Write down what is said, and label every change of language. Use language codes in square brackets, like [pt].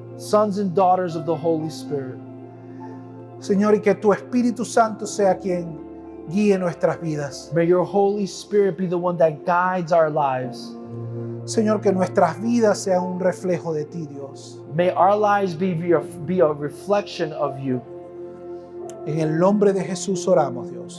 [en] Sons and daughters of the Holy Spirit. [es] Señor, y que tu Espíritu Santo sea quien guíe nuestras vidas. [en] May your Holy Spirit be the one that guides our lives. [es] Señor, que nuestras vidas sean un reflejo de ti, Dios. [en] May our lives be a reflection of you. [es] En el nombre de Jesús oramos, Dios.